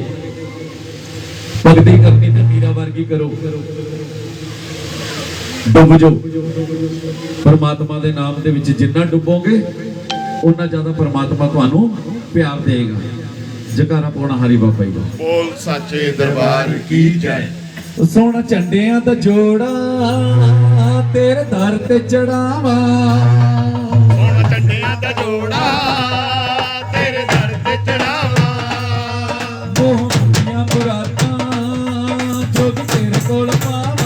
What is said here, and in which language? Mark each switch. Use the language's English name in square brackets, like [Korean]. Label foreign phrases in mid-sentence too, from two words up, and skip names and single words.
[Punjabi] ਭਗਤੀ ਕਰਨੀ ਤੇ ਮੀਰਾ ਵਰਗੀ ਕਰੋ, ਡੁੱਬ ਜਾਓ। ਪਰਮਾਤਮਾ ਦੇ ਨਾਮ ਦੇ ਵਿੱਚ ਜਿੰਨਾ ਡੁੱਬੋਗੇ, ਉਨਾ ਜ਼ਿਆਦਾ ਪਰਮਾਤਮਾ ਤੁਹਾਨੂੰ ਪਿਆਰ ਦੇਗਾ। ਜਕਾਰਾ ਪਾਉਣਾ ਹਰੀ ਬਾਬਾ ਜੀ ਦਾ। [Hindi] बोल साचे दरबार की जय। [Punjabi] ਸੋਹਣਾ ਝੰਡਿਆਂ ਦਾ ਜੋੜਾ ਤੇਰੇ ਦਰ ਤੇ ਚੜਾਵਾ, ਹੁਣ ਝੰਡਿਆਂ ਦਾ ਜੋੜਾ ਤੇਰੇ ਦਰ ਤੇ ਚੜਾਵਾ। ਉਹ ਮੰਗੀਆਂ ਮੁਰਾਦਾਂ ਜੋ ਕਿ ਤੇਰੇ ਕੋਲ ਪਾਵਾਂ।